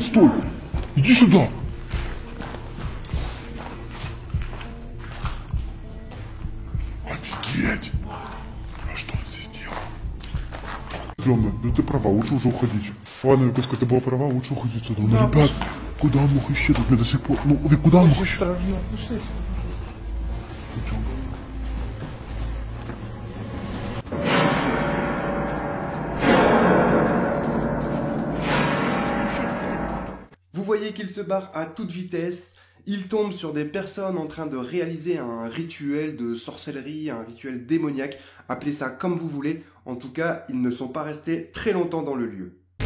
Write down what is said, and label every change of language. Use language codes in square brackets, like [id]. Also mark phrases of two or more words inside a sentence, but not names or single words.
[ru] Стой! Иди сюда! Офигеть! А что он здесь делал? Стрёмно, да ты права, лучше уже уходить. Ладно, Викуска, ты была права, лучше уходить сюда. Ну, ребят, куда он мог исчезнуть? Мне до сих пор... Ну, куда он мог исчезнуть? [fr] Vous voyez qu'il se barre à toute vitesse, il tombe sur des personnes en train de réaliser un rituel de sorcellerie, un rituel démoniaque, appelez ça comme vous voulez, en tout cas, ils ne sont pas restés très longtemps dans le lieu.